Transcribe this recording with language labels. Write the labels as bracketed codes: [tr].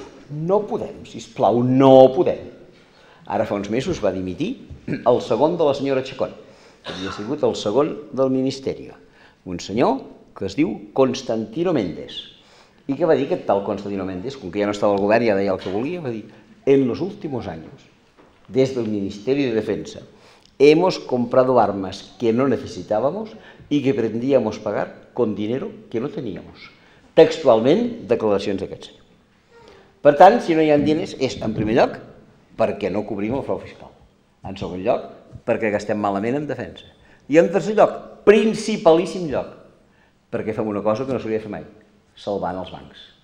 [ca] No podem, sisplau, no podem. Ara fa uns mesos va dimitir el segon de la senyora Chacón, que havia sigut el segon del Ministeri. Un senyor que es diu Constantino Méndez. I què va dir aquest tal Constantino Méndez? Com que ja no estava al govern, ja deia el que volia, va dir: [es] en los últimos años, desde el Ministerio de Defensa, hemos comprado armas que no necesitábamos y que pretendíamos pagar con dinero que no teníamos. [ca] Textualment, declaracions d'aquest senyor. Per tant, si no hi ha diners, és, en primer lloc, perquè no cobrim el frau fiscal. En segon lloc, perquè gastem malament en defensa. I en tercer lloc, principalíssim lloc, perquè fem una cosa que no s'hauria de fer mai, salvant els bancs.